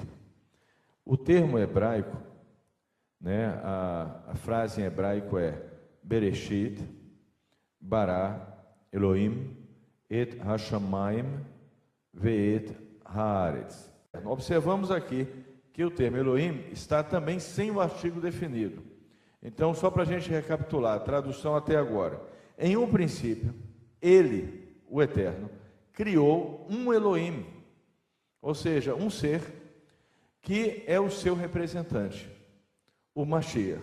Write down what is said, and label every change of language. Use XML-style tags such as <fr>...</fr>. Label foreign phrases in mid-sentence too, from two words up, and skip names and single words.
<pt>O termo hebraico, a frase em hebraico é</pt> <he>Bereshit, bara, Elohim, et hashamayim, ve'et haaretz.</he> <pt>Observamos aqui que o termo Elohim está também sem o artigo definido. Então, só para a gente recapitular, a tradução até agora. Em um princípio, ele, o Eterno, criou um Elohim, ou seja, um ser que é o seu representante, o Mashiach.</pt>